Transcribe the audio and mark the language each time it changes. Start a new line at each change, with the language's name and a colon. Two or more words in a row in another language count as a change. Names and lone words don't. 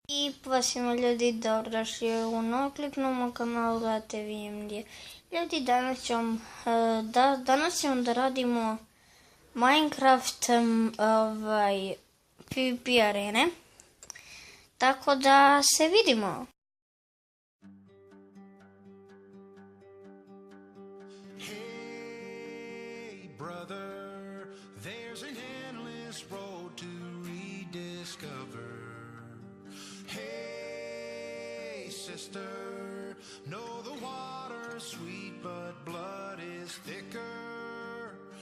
Serbian: I vas ima ljudi, dobrodošli u novi klip na mom kanalu, gledate VMD. Ljudi, danas ćemo da radimo Minecraft PvP arene. Tako da se vidimo.
English: Hey brother, there's an endless road to rediscover. Hey sister, know the water's sweet but blood is thicker.